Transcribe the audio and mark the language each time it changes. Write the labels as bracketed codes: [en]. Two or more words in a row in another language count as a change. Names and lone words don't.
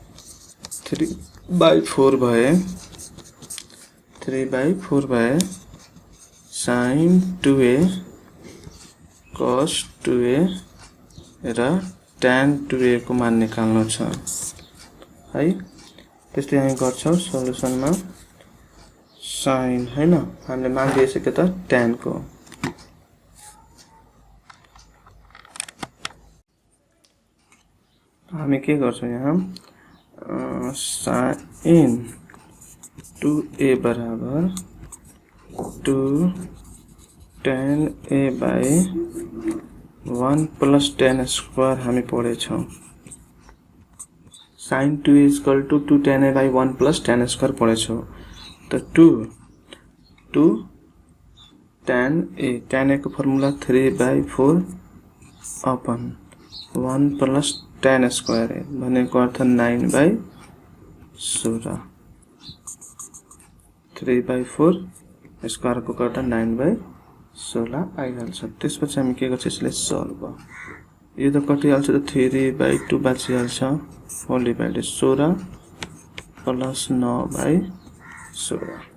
[ne] 3/4 भए 3/4 भए sin 2a cos 2a र tan 2a को मान निकाल्नु छ है त्यस्तै हामी गर्छौं सोलुसनमा sin हैन हामीले मान दिइसके त tan को हामी के गर्छौं यहाँ sin 2a बराबर [en] 2 tan a by 1 plus tan square [ne] हामी पढेछौं sin 2a = [en] 2 tan a by 1 plus tan square [ne] पढेछौं त 2 tan a को फर्मुला [en] 3/4 upon 1 plus tan square [ne] है भनेको अर्थ 9/16 3/4 स्क्वायर को गर्दा 9/16 आइहाल्छ त्यसपछि हामी के गर्छौं यसले सल्भ यो त कटिहाल्छ त 3/2 बाँचिहाल्छ [en] whole divided [ne] 16 + 9/16 16।